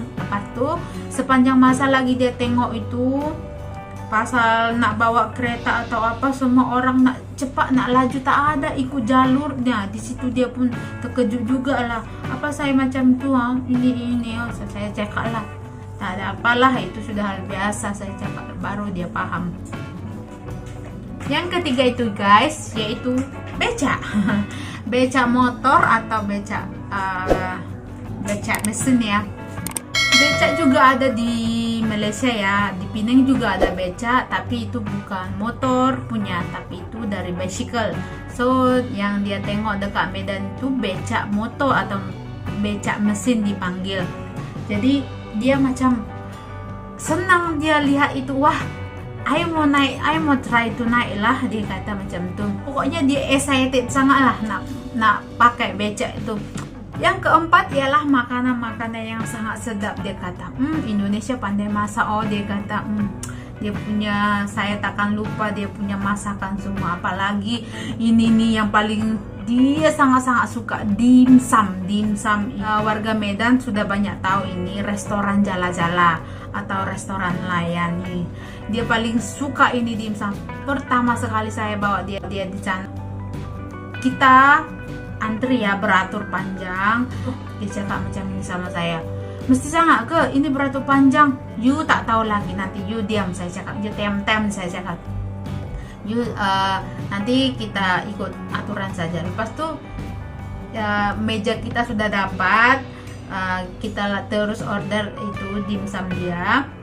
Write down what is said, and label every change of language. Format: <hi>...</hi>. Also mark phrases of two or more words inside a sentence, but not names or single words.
<ms>Lepas tu sepanjang masa lagi dia tengok itu pasal nak bawa kereta atau apa, semua orang nak cepat, nak laju, tak ada ikut jalurnya. Di situ dia pun terkejut juga lah, apa saya macam tu ini. So saya cakap lah tak ada apalah, itu sudah hal biasa, saya cakap.</ms> <id>Baru dia paham. Yang ketiga itu guys yaitu becak. Becak motor atau becak mesin ya. Becak juga ada di Malaysia ya, di Penang juga ada becak, tapi itu bukan motor punya, tapi itu dari bicycle.</id> <ms>So yang dia tengok dekat Medan itu becak motor atau becak mesin dipanggil. Jadi dia macam senang, dia lihat itu, wah I mau naik, I mau</ms> <en>try to</en> <ms>naik lah, dia kata macam tu. Pokoknya dia excited sangat lah nak pakai becak itu. Yang keempat ialah makanan-makanan yang sangat sedap. Dia kata Indonesia pandai masak. Dia kata dia punya, saya takkan lupa dia punya masakan semua.</ms> <id>Apalagi ini nih yang paling dia sangat-sangat suka, dimsum. Warga Medan sudah banyak tahu ini restoran jala-jala atau restoran nelayan nih. Dia paling suka ini dimsum. Pertama sekali saya bawa dia di sana, kita antri ya,</id> <ms>beratur panjang. Dia cakap macam ini sama saya, mesti sangat ke ini beratur panjang? You tak tahu lagi, nanti you diam, saya cakap. You tem, saya cakap. You nanti kita ikut aturan saja. Lepas tu meja kita sudah dapat, kita terus order itu dimsum dia.</ms>